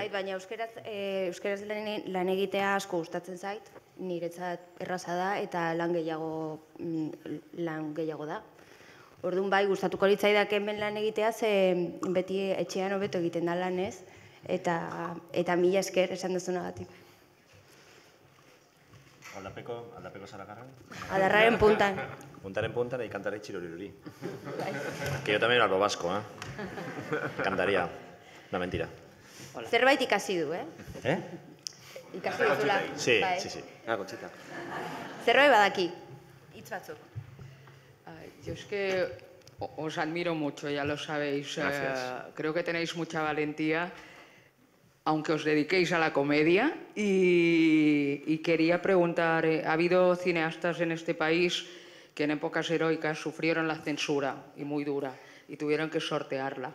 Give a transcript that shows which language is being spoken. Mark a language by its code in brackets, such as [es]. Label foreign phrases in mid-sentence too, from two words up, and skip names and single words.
[eu] Hori baina euskaraz lan egitea asko gustatzen zait, niretzat erraza da eta lan gehiago da. Orduan bai, gustatuko litzaidak hemen lan egitea, ze beti etxean hobeto egiten da lan ez, eta mila esker esan duzunagatik. Aldapeko Zaragarran. Adarraren puntan. Puntaren puntan [es] y cantaré [eu] chiroriruri. [es] Que yo también hablo vasco, ¿eh? Cantaría. No, mentira. [eu] Zerbait ikasi du, eh? ¿Eh? Ikasi duzula. [es] Sí, sí, sí. Conchita. [eu] Zerbait badaki. Hitz batzuk. [es] Yo es que os admiro mucho, ya lo sabéis. Creo que tenéis mucha valentía, aunque os dediquéis a la comedia. Y quería preguntar, ¿ha habido cineastas en este país que en épocas heroicas sufrieron la censura, y muy dura, y tuvieron que sortearla?